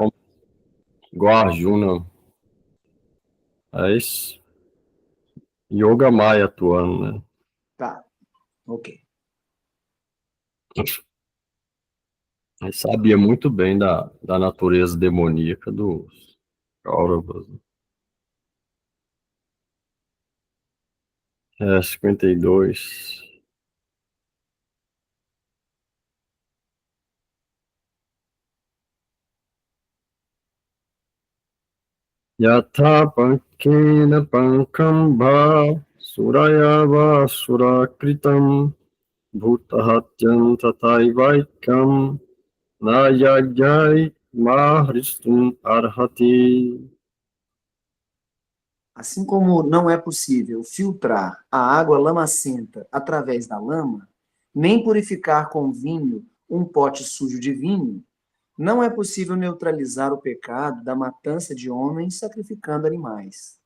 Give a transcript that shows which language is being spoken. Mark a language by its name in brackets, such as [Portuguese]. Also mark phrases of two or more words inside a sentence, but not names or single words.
[Portuguese] Igual a Arjuna. É isso. Yoga Maya atuando, né? Tá. Ok. Ele sabia muito bem da natureza demoníaca dos Kauravas. 52. [Sanskrit] यथा पङ्केन पङ्कम् भ सुरयाव सुराकृतम् भूतहत्याम् तथैवैकम् नयज्ञैः मार्ष्टुम् अर्हति. [Portuguese] Assim como não é possível filtrar a água lamacenta através da lama, nem purificar com vinho um pote sujo de vinho, não é possível neutralizar o pecado da matança de homens sacrificando animais.